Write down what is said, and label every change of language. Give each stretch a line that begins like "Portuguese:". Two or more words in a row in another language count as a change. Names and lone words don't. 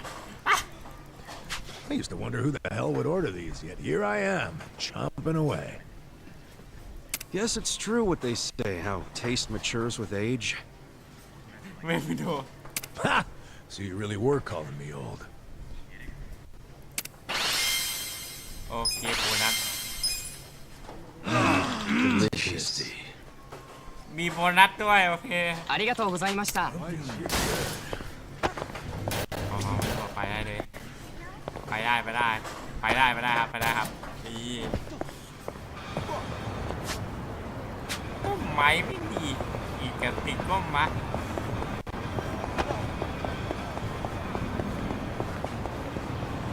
English: I used to wonder who the hell would order these, yet here I am, chomping away. Guess it's true what they say, how taste matures with age.
Thai: ไม่ไปดู
English: Ha! So you really were calling me old.
Thai: โอเคโบนัส
English: Delicious.
Thai: มีโบนัสด้วยโอเค
Japanese: ありがとうございました。
Thai: อ๋อไปได้เลยไปได้ไปได้ไปได้ไปได้ครับไปได้ครับนี่ไม้ไม่มีอีกกระติกก็มา
English: I